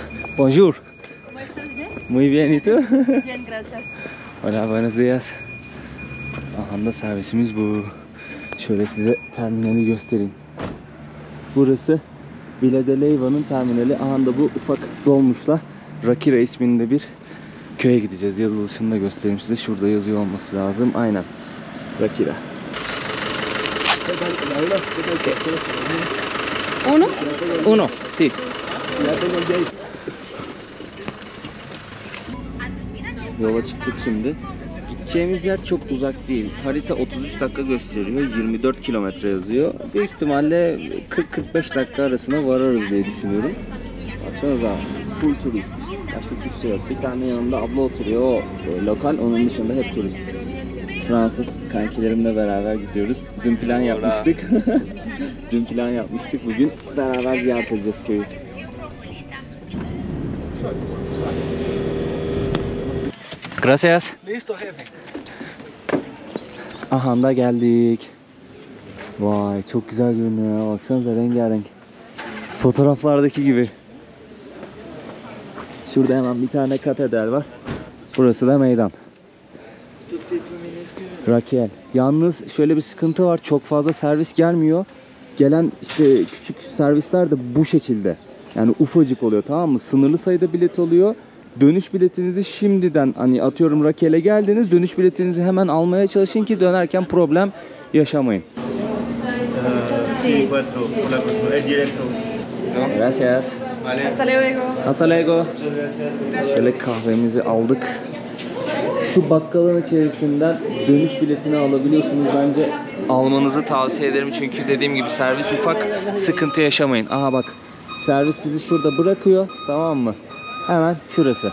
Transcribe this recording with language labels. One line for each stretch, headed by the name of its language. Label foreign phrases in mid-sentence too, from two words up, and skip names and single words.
French: Bonjour.
Spanish: ¿Cómo estás? ¿Bien? Muy bien, ¿y tú? Bien, gracias. Hola, buenos días.
Turkish: Ahanda servisimiz bu. Şöyle size terminali göstereyim. Burası Villa de Leiva'nın terminali. Ahanda bu ufak dolmuşla Rakira isminde bir köye gideceğiz. Yazılışını da göstereyim size. Şurada yazıyor olması lazım. Aynen. Rakira.
Spanish: ¿Uno? Uno. Sí.
Turkish: Yola çıktık şimdi. Gideceğimiz yer çok uzak değil. Harita 33 dakika gösteriyor. 24 kilometre yazıyor. Büyük ihtimalle 40-45 dakika arasına vararız diye düşünüyorum. Baksanıza, full turist. Başka kimse yok. Bir tane yanında abla oturuyor. O lokal. Onun dışında hep turist. Fransız kankilerimle beraber gidiyoruz. Dün plan yapmıştık. Dün plan yapmıştık. Bugün beraber ziyaret edeceğiz köyü.
Spanish: Gracias. Listo, jefe.
Turkish: Aha da geldik. Vay çok güzel görünüyor ya. Baksanıza rengarenk. Fotoğraflardaki gibi. Şurada hemen bir tane katedral var. Burası da meydan. Raquel. Yalnız şöyle bir sıkıntı var. Çok fazla servis gelmiyor. Gelen işte küçük servisler de bu şekilde. Yani ufacık oluyor, tamam mı? Sınırlı sayıda bilet oluyor. Dönüş biletinizi şimdiden, hani atıyorum Raquel'e geldiniz, dönüş biletinizi hemen almaya çalışın ki dönerken problem yaşamayın.
Spanish: Gracias. Hasta luego. Hasta luego.
Turkish: Şöyle kahvemizi aldık. Şu bakkalın içerisinden dönüş biletini alabiliyorsunuz. Bence almanızı tavsiye ederim çünkü dediğim gibi servis ufak, sıkıntı yaşamayın. Aha bak, servis sizi şurada bırakıyor, tamam mı? Hemen şurası.